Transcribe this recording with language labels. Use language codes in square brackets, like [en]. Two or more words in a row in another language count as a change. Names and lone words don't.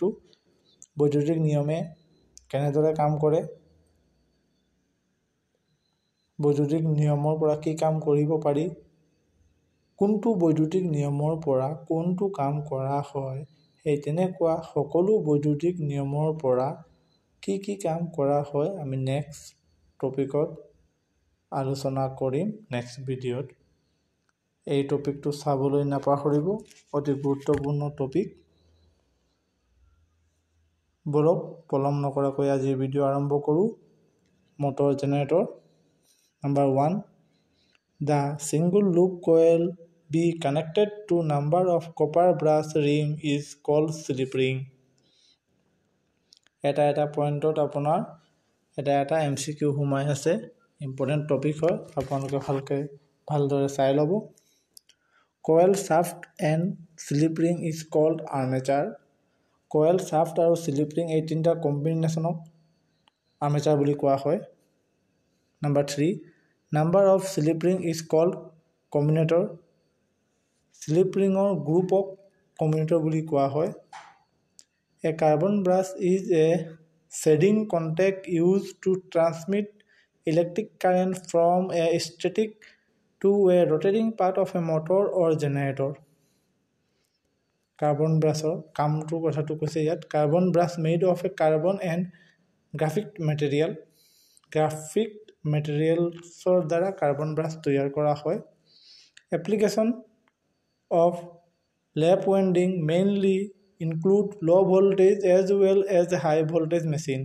[as] বৈদ্যুতিক নিয়মে কেনেদৰে কাম কৰে, বৈদ্যুতিক নিয়মৰ পৰা কি কাম কৰিব পাৰি, কোনটো বৈদ্যুতিক নিয়মৰ পৰা কোনটো কাম কৰা হয়, সেই তেনেকুৱা সকলো বৈদ্যুতিক নিয়মৰ পৰা কি কি কাম কৰা হয় আমি [en] next topicত [as] আলোচনা কৰিম [en] next videoত। [as] এই টপিকটো চাবলৈ নাপাহৰিব, অতি গুৰুত্বপূৰ্ণ টপিক। বলক পলম নকৰাকৈ আজিৰ ভিডিঅ' আৰম্ভ কৰোঁ। [en] motor generator number 1, the single loop coil be connected to number of copper brass ring is called slip ring. [as] এটা পইণ্টত আপোনাৰ এটা এমসিকিউ সোমাই আছে, [en] important topic [as] হয়, আপোনালোকে ভালদৰে চাই ল'ব। [en] coil shaft and slip ring is called armature. coil shaft [as] আৰু [en] slip ring [as] এই তিনিটা কম্বিনেশ্যনক আৰ্মেচাৰ বুলি কোৱা হয়। নাম্বাৰ 3, [en] number of slip ring is called commutator. slip ringৰ [as] গ্ৰুপক commutator বুলি কোৱা হয়। [en] A carbon brush is a shading contact used to transmit electric current from a static to a rotating part of a motor or generator. carbon brushৰ [as] কামটোৰ কথাটো কৈছে ইয়াত। [en] carbon brush made of a carbon and graphic materialsৰ দ্বাৰা carbon brush [as] তৈয়াৰ কৰা হয়। [en] application of lap winding mainly include low voltage as well as high voltage machine.